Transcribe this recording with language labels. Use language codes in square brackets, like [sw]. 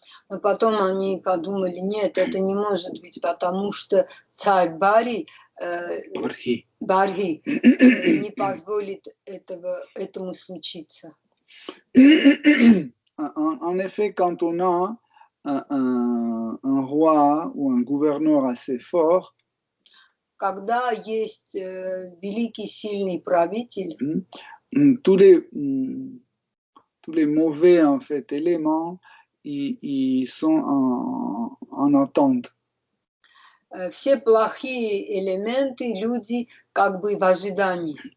[ru] Но потом они подумали, нет, это не может быть, потому что царь Бари не позволит этому случиться. [fr] En effet, quand on a un roi ou un gouverneur assez fort, [ru] когда есть великий сильный правитель, [fr] tous les mauvais en fait éléments, ils sont en attente. [ru] Все плохие элементы, люди как бы в ожидании.